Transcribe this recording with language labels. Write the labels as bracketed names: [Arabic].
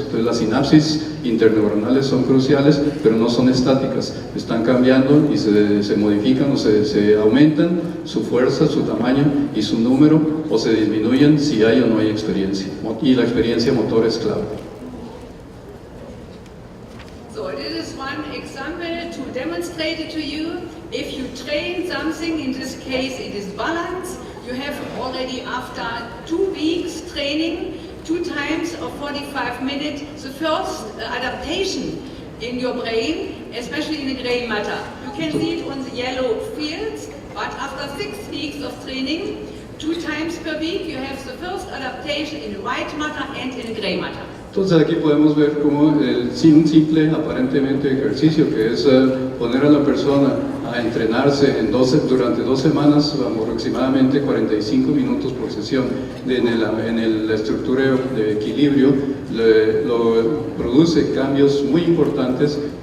[Spanish] Entonces las sinapsis interneuronales son cruciales, pero no son estáticas, están cambiando y se modifican o se aumentan su fuerza, su tamaño y su número, o se disminuyen si hay o no hay experiencia, y la experiencia motora es clave. [English] So this is one example to demonstrate it to you. If you train something, in this case it is balance, you have already after 2 weeks training, 2 times of 45 minutes, the first adaptation in your brain, especially in the gray matter. You can see it on the yellow fields, but after 6 weeks of training, 2 times per week, you have the first adaptation in white matter and in gray matter. [Spanish] Entonces aquí podemos ver cómo un simple aparentemente ejercicio, que es poner a la persona a entrenarse durante 2 semanas, aproximadamente 45 minutos por sesión, en la estructura de equilibrio, lo produce cambios muy importantes